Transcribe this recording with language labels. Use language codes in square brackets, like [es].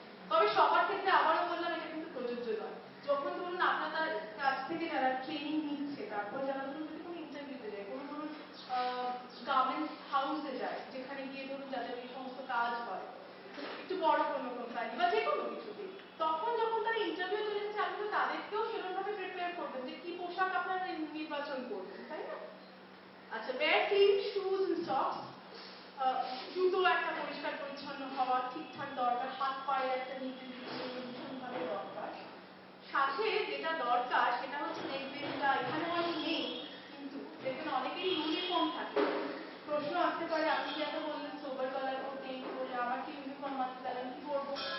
[bn] তবে সবার ক্ষেত্রে আবারও বললাম এটা কিন্তু প্রযোজ্য নয়। যখন ধরুন আপনার তার কাছ থেকে যারা ট্রেনিং নিচ্ছে, তারপর যারা ধরুন যদি কোনো ইন্টারভিউতে যায়, কোনো ধরুন গার্মেন্টস হাউসে যায়, যেখানে গিয়ে ধরুন যাদের এই সমস্ত কাজ হয়, একটু বড় কোনো কোম্পানি বা যে কোনো কিছুতে, তখন যখন তারা ইন্টারভিউ চলে যাচ্ছে, আপনি তো তাদেরকেও সেরকমভাবে প্রিপেয়ার করবেন যে কি পোশাক আপনারা নির্বাচন করবেন, তাই না? আচ্ছা, [en] wear clean shoes and socks. [bn] জুতো একটা পরিষ্কার পরিচ্ছন্ন হওয়া ঠিকঠাক দরকার, হাত পায়ের একটা ভীষণভাবে দরকার। সাথে যেটা দরকার সেটা হচ্ছে দেখবেনটা এখানে অনেক নেই, কিন্তু দেখবেন অনেকেই ইউনিফর্ম থাকে। প্রশ্ন আসতে পারে, আপনি যেটা বললেন সোবার কালার ও পেইন্ট করলে, আমার কি ইউনিফর্ম আছে, তাহলে আমি কি করবো?